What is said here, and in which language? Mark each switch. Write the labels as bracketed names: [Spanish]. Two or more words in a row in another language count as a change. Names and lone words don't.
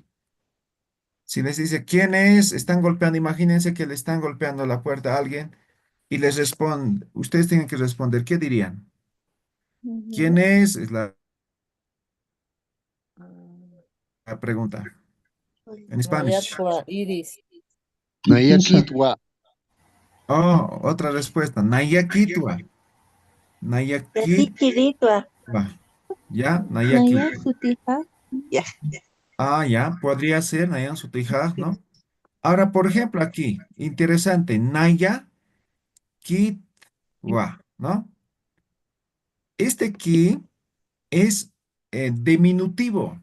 [Spanish] Si les dice quién es, están golpeando, imagínense que le están golpeando la puerta a alguien y les responde, ustedes tienen que responder, ¿qué dirían? ¿Quién es? Es la pregunta. En Spanish. Iris. [Aymara] Nayakitwa. [Spanish] Oh, otra respuesta. [Aymara] Nayakitua. Nayakitua. Repitiritwa. [Spanish] ¿Ya? [Aymara] Naya Nayakitua. Sutija. [Spanish] Ya. Ah, ya. Podría ser [Aymara] Nayan Sutijaj, [Spanish] ¿no? Ahora, por ejemplo, aquí. Interesante. Nayakitwa, ¿no? Este ki es diminutivo.